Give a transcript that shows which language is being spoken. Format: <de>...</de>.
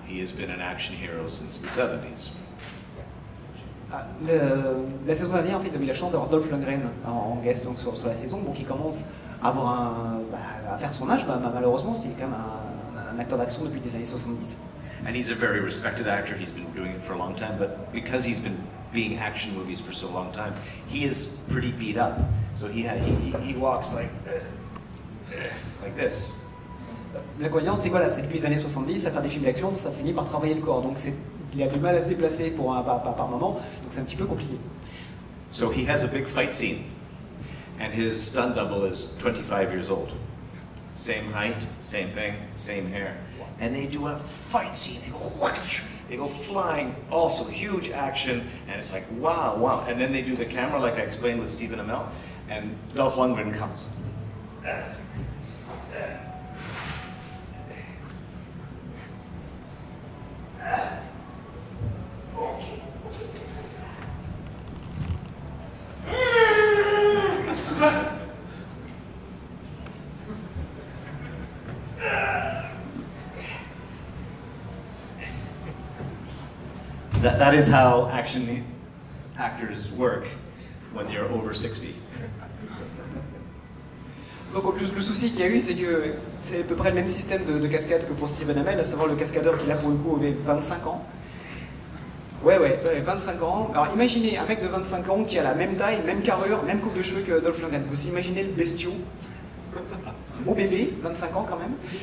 <en>He has been an action hero since the 70s.</en> <fr>La saison dernière, en fait, ils avaient eu la chance d'avoir Dolph Lundgren en guest donc, sur la saison, donc il commence à à faire son âge. Malheureusement, c'est quand même un acteur d'action depuis les années 70.</fr> <en>And he's a very respected actor. He's been doing it for a long time, but because he's been being action movies for so long time, he is pretty beat up. So he walks like this.</en> <fr>L'inconvénient, c'est quoi là? C'est depuis les années 70, à faire des films d'action, ça finit par travailler le corps. Donc il a du mal à se déplacer par moment, donc c'est un petit peu compliqué.</fr> <en>So he has a big fight scene, and his stunt double is 25 years old. Same height, same thing, same hair. And they do a fight scene, they go whoosh, they go flying, also huge action, and it's like, wow, wow. And then they do the camera, like I explained with Stephen Amell, and Dolph Lundgren comes. That is how action actors work when you're over 60.</en> <fr>Donc le souci qu'il y a eu, c'est que c'est à peu près le même système de cascade que pour Stephen Amell, à savoir le cascadeur qui là pour le coup avait 25 ans. Ouais, 25 ans. Alors imaginez un mec de 25 ans qui a la même taille, même carrure, même coupe de cheveux que Dolph Lundgren. Vous imaginez le bestiau, au bébé, 25 ans quand même.</fr>